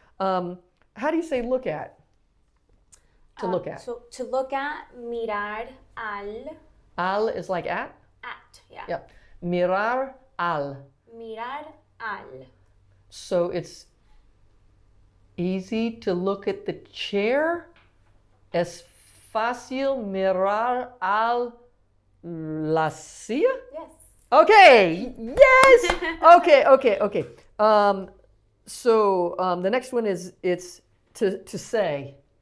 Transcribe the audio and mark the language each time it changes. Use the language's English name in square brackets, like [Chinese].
[English] How do you say look at? To look at. So to look at, mirar al. Al is like at? At, yeah. [Spanish] Yep. Mirar al. Mirar al. [English] So it's easy to look at the chair. [Spanish] Es fácil mirar al la silla? [English] Yes. Okay. Yes. Okay. So the next one is it's to say.